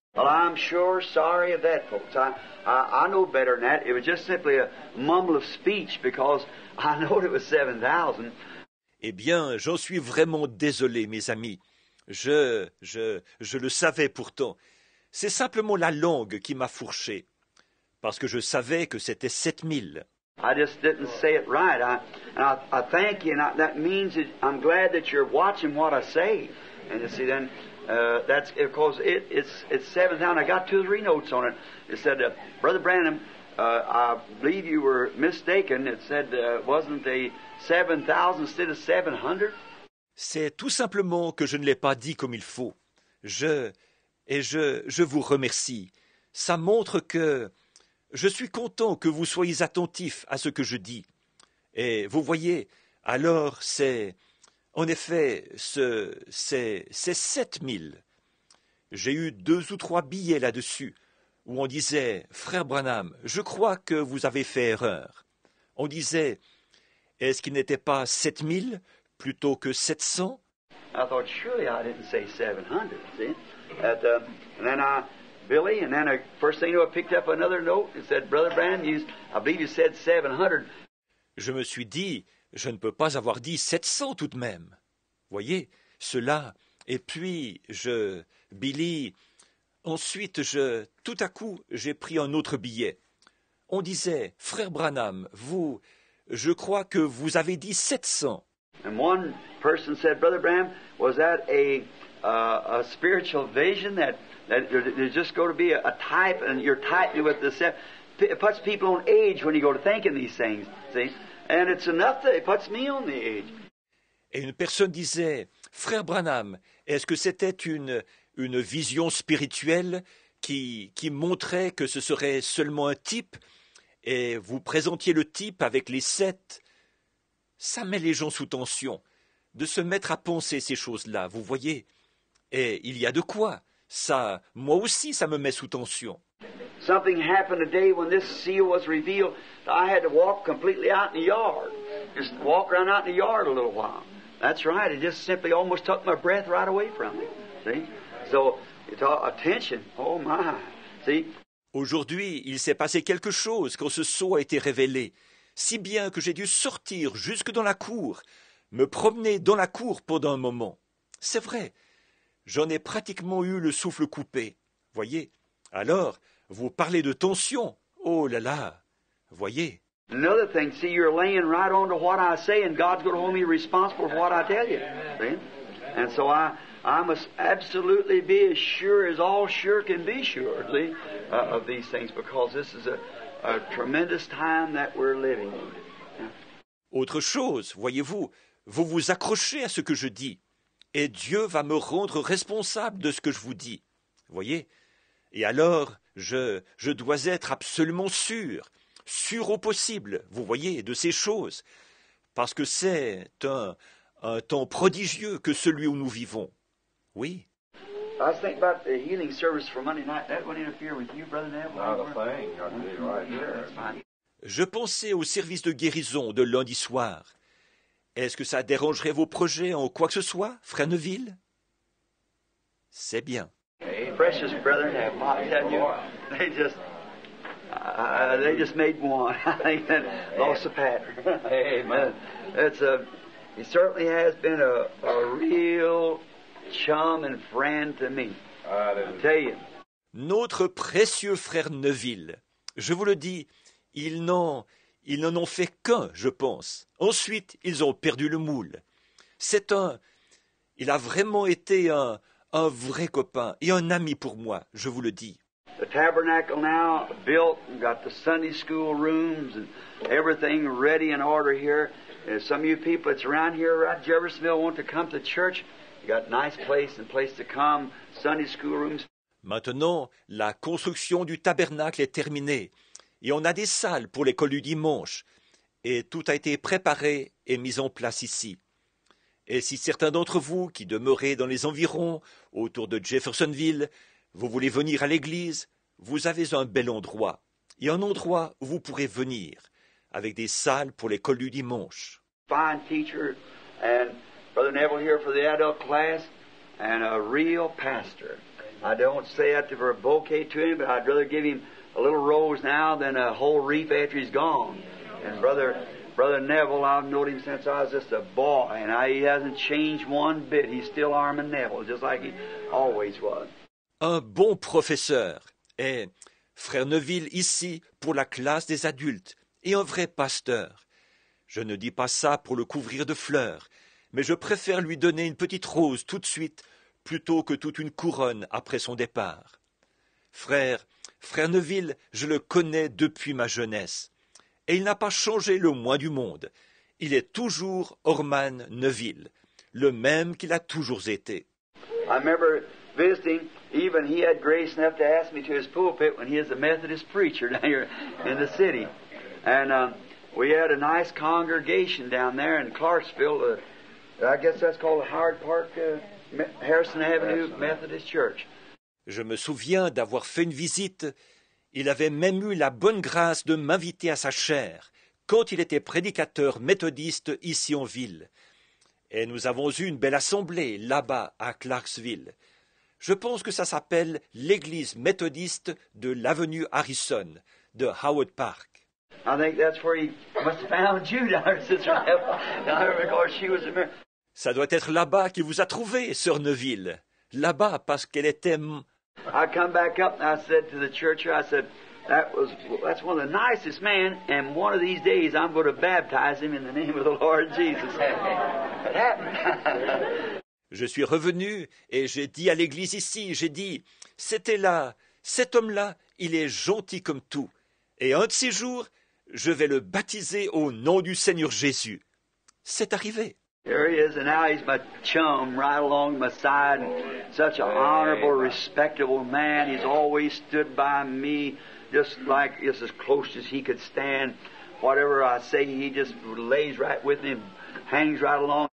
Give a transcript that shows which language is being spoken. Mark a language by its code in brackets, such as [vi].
[en] Well, I'm sure sorry of that, folks. I know better than that. It was just simply a mumble of speech because I know it was 7,000. [fr] Eh bien, j'en suis vraiment désolé, mes amis. Je le savais pourtant. C'est simplement la langue qui m'a fourché. Parce que je savais que c'était 7000. [en] I just didn't say it right. I thank you, and that means that I'm glad that you're watching what I say. And you see, then that's because it's 7,000. I got 2 or 3 notes on it. It said, Brother Branham, I believe you were mistaken. It said, wasn't a 7,000 instead of 700? [fr] C'est tout simplement que je ne l'ai pas dit comme il faut. Je vous remercie. Ça montre que je suis content que vous soyez attentifs à ce que je dis. Et vous voyez, alors en effet, c'est 7000. J'ai eu 2 ou 3 billets là-dessus, où on disait, Frère Branham, je crois que vous avez fait erreur. On disait, est-ce qu'il n'était pas 7000 plutôt que 700? [en] I thought, surely I didn't say 700, see? And then Billy, and then first thing you know, I picked up another note. It said, Brother Branham, I believe you said 700. [fr] Je me suis dit, je ne peux pas avoir dit 700 tout de même. Voyez, cela. Et puis, Billy, ensuite, tout à coup, j'ai pris un autre billet. On disait, Frère Branham, je crois que vous avez dit 700. [en] And one person said, Brother Branham, was that a spiritual vision that there's just going to be a type, and you're typing with it puts people on age when you go to thinking these things, see? And it's enough that it puts me on the age. [fr] Et une personne disait, Frère Branham, est-ce que c'était une vision spirituelle qui montrait que ce serait seulement un type, et vous présentiez le type avec les 7? Ça met les gens sous tension, de se mettre à penser ces choses-là, vous voyez? Et il y a de quoi. Ça, moi aussi, ça me met sous tension. [en] Something happened today when this seal was revealed. I had to walk completely out in the yard. Just walk around out in the yard a little while. That's right. It just simply almost took my breath right away from me. See? So, attention. Oh my. See? [fr] Aujourd'hui, il s'est passé quelque chose quand ce sceau a été révélé, si bien que j'ai dû sortir jusque dans la cour, me promener dans la cour pendant un moment. C'est vrai. J'en ai pratiquement eu le souffle coupé. Voyez? Alors, vous parlez de tension. Oh là là. Voyez? [en] Another thing, see, you're laying right on to what I say, and God's going to hold me responsible for what I tell you. See? And so I must absolutely be as sure as all sure can be sure, see, of these things, because this is a tremendous time that we're living in. [fr] Autre chose, voyez-vous, vous vous accrochez à ce que je dis. Et Dieu va me rendre responsable de ce que je vous dis. Voyez? Et alors, je dois être absolument sûr au possible, vous voyez, de ces choses, parce que c'est un temps prodigieux que celui où nous vivons. Oui. [en] I was thinking about the healing service for Monday night. That wouldn't interfere with you, Brother Neville? Not a thing. I can tell you right here. That's fine. [fr] Je pensais au service de guérison de lundi soir. Est-ce que ça dérangerait vos projets en quoi que ce soit, Frère Neville? C'est bien. [en] Precious brother, I tell you, they just made one. I think that lost the pattern. Amen. He certainly has been a real chum and friend to me. I tell you. [fr] Notre précieux frère Neville, je vous le dis, ils n'en ont fait qu'un, je pense. Ensuite, ils ont perdu le moule. Il a vraiment été un vrai copain et un ami pour moi, je vous le dis. [en] The tabernacle now built, got the Sunday school rooms and everything ready in order here. And some of you people that's around here, around Jeffersonville, want to come to church. You got nice place to come, Sunday school rooms. [fr] Maintenant, la construction du tabernacle est terminée et on a des salles pour l'école du dimanche et tout a été préparé et mis en place ici. Et si certains d'entre vous qui demeurez dans les environs, autour de Jeffersonville, vous voulez venir à l'église, vous avez un bel endroit, et un endroit où vous pourrez venir, avec des salles pour l'école du dimanche. [en] Fine teacher, and Brother Neville here for the adult class, and a real pastor. I don't say that for a bouquet to him, but I'd rather give him a little rose now than a whole wreath after he's gone. And Brother Neville, I've known him since I was just a boy, and he hasn't changed one bit. He's still Armin Neville, just like he always was. [fr] Un bon professeur, et frère Neville ici pour la classe des adultes, et un vrai pasteur. Je ne dis pas ça pour le couvrir de fleurs, mais je préfère lui donner une petite rose tout de suite, plutôt que toute une couronne après son départ. Frère Neville, je le connais depuis ma jeunesse. Et il n'a pas changé le moins du monde. Il est toujours Orman Neville, le même qu'il a toujours été. [en] I remember visiting, even he had grace enough to ask me to his pulpit when he was a Methodist preacher down here in the city. And we had a nice congregation down there in Clarksville. I guess that's called the Howard Park, Harrison Avenue Methodist Church. [fr] Je me souviens d'avoir fait une visite. Il avait même eu la bonne grâce de m'inviter à sa chaire, quand il était prédicateur méthodiste ici en ville. Et nous avons eu une belle assemblée là-bas à Clarksville. Je pense que ça s'appelle l'église méthodiste de l'avenue Harrison, de Howard Park. [en] I think that's where he must have found you down there, Sister Neville, because she was a... [fr] Ça doit être là-bas qu'il vous a trouvé, Sœur Neville. Là-bas, parce qu'elle était... [en] I come back up and I said to the church, I said, that's one of the nicest men, and one of these days I'm going to baptize him in the name of the Lord Jesus. It happened. [fr] Je suis revenu et j'ai dit à l'église ici, j'ai dit, c'était là, cet homme-là, il est gentil comme tout. Et un de ces jours, je vais le baptiser au nom du Seigneur Jésus. C'est arrivé. [en] Here he is, and now he's my chum right along my side, and such an honorable, respectable man. He's always stood by me, just as close as he could stand. Whatever I say, he just lays right with me, hangs right along.